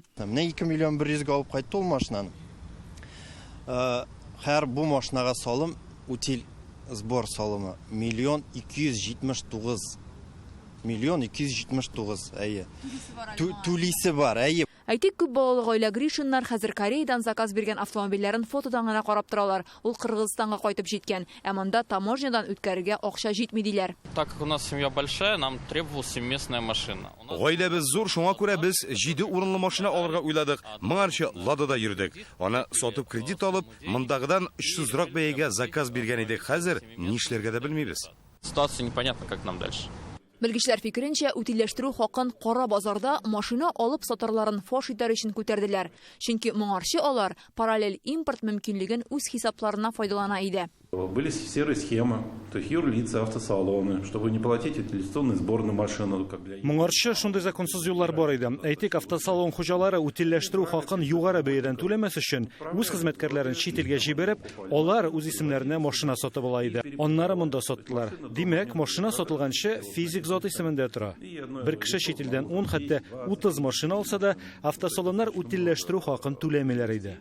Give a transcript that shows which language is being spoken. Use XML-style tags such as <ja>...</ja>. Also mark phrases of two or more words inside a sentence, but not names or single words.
<tt>Менә 2 миллион 100 алып кайтты ул машинаны. Һәр бу машинага салым</tt> <ru>утил сбор</ru> <tt>салымы 1 279. 1 279, әйе. Түлисе бар, әйе. Әйтик, күп балалы гаилә Гришиннар хәзер Кореядан заказ биргән автомобильләрен фотодан гына карап торалар. Ул Кыргызстанга кайтып җиткән, ә монда таможнядан үткәрергә акча җитми диләр.</tt> <ru>Так как у нас семья большая, нам требовалась семиместная машина.</ru> <tt>Гаиләбез зур, шуңа күрә без 7 урынлы машина алырга уйладык. Моңарчы Ладада йөрдек. Аны сатып кредит алып, мондагыдан 300рак бәягә заказ биргән идек. Хәзер нишләргә дә белмибез.</tt> <ru>Ситуация непонятна, как нам дальше.</ru> <tt>Белгечләр фикеренчә, утилләштерү хакын кара базарда машина алып сатарларын фаш итәр өчен күтәрделәр. Чөнки моңарчы алар параллель импорт мөмкинлеген үз хисапларына файдалана иде.</tt> <ru>Были серые схемы, то есть юрлица, автосалоны, чтобы не платить утилизационный сбор на машину.</ru> <tt>Моңарчы шундый законсыз юллар бар иде. Әйтик, автосалон хуҗалары утилләштерү хакын югары бәядән түләмәс өчен үз хезмәткәрләрен чит илгә җибәреп, алар үз исемнәренә машина сатып ала иде. Аннары монда саттылар. Димәк, машина сатылганчы физик зат исемендә тора. Бер кеше чит илдән 10, хәтта 30 машина алса да, автосалоннар утилләштерү хакын түләмиләр иде.</tt>